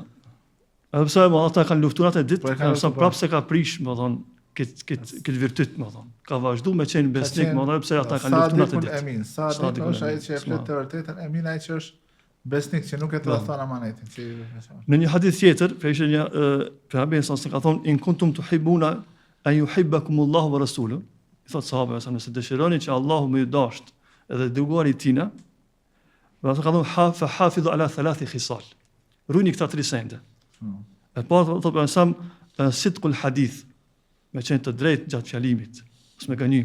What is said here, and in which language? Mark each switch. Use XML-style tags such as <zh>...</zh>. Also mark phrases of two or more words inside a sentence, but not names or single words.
<sq>Edhe pse ata kanë luftuar atë ditë, kanë prapë se ka prish, më thonë, këtë virtyt, më thonë. Ka vazhdu me qenë besnik, më thonë, pse ata kanë luftuar atë ditë. Emin, Sadik është ai që e flet të vërtetën, Emin ai që është besnik që nuk e tradhton amanetin. Në një hadith tjetër, pejgamberi sa ka thonë</sq> <ar>إن كنتم تحبون أن يحبكم الله ورسوله.</ar> <sq>I thotë sahabëve sa nëse dëshironi që Allahu më ju dasht edhe dërguari tina, ata ka thonë</sq> <ar>فحافظوا على 3 خصال.</ar> <sq>Runi këta 3 sende. E parë thotë sam</sq> <ar>صدق الحديث,</ar> <sq>me qenë të drejtë gjatë fjalimit, mos me gënjy.</sq>